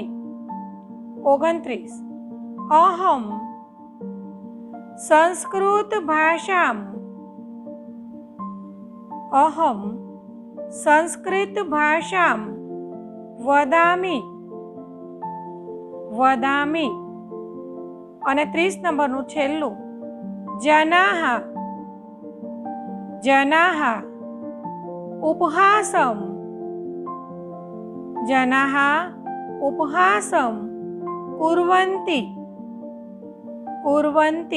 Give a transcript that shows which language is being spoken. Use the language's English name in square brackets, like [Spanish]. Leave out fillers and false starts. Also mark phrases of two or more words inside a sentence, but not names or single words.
[Sanskrit] 29 अहं संस्कृत भाषाम्। अहं संस्कृत भाषां वदामि। वदामि। [Gujarati] અને 30 નંબરનું છેલ્લું [Sanskrit] જનાહ જનાહ ઉપહાસમ। જનાહ ઉપહાસમ કુર્વન્તિ કુર્વન્તિ।